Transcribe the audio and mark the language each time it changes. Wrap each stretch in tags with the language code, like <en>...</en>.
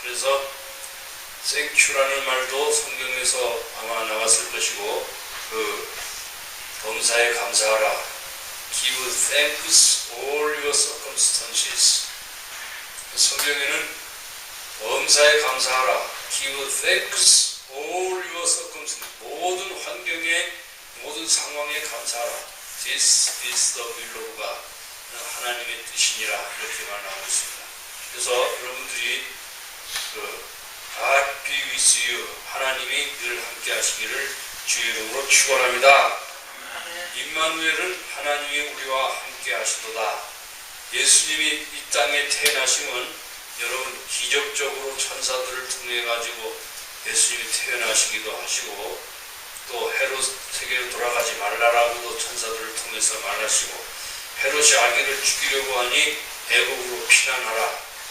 <ko>그래서 땡큐라는 말도 성경에서 아마 나왔을 것이고, 그 범사에 감사하라.</ko> <en>Give thanks all your circumstances.</en> <ko>성경에는 범사에 감사하라.</ko> <en>Give thanks all your circumstances.</en> <ko>모든 환경에 모든 상황에 감사하라.</ko> <en>This is the will of God.</en> <ko>하나님의 뜻이니라. 이렇게 말하고 있습니다. 그래서 여러분들이</ko> <en>God be with you.</en> <ko>하나님이 늘 함께 하시기를 주의 이름으로 축원합니다. 임마누엘은 하나님이 우리와 함께 하시도다. 예수님이 이 땅에 태어나심은 여러분 기적적으로 천사들을 통해 가지고 예수님이 태어나시기도 하시고, 또 헤롯에게 돌아가지 말라라고도 천사들을 통해서 말하시고, 헤롯이 아기를 죽이려고 하니 애국으로 피난하라.</ko>